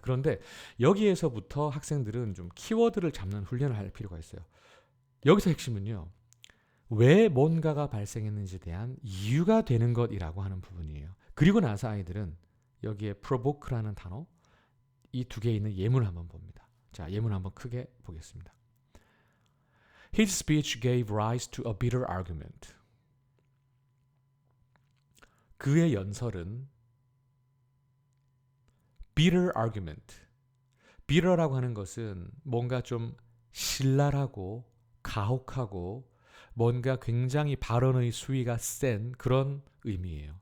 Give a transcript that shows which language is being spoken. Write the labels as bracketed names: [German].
[Korean] 그런데 여기에서부터 학생들은 좀 키워드를 잡는 훈련을 할 필요가 있어요. 여기서 핵심은요. 왜 뭔가가 발생했는지에 대한 이유가 되는 것이라고 하는 부분이에요. 그리고 나서 아이들은 여기에 provoke라는 단어 이 두 개에 있는 예문을 한번 봅니다. 자, 예문 한번 크게 보겠습니다. [English] His speech gave rise to a bitter argument. [Korean] 그의 연설은 [English] bitter argument. [Korean] bitter라고 하는 것은 뭔가 좀 신랄하고 가혹하고 뭔가 굉장히 발언의 수위가 센 그런 의미예요.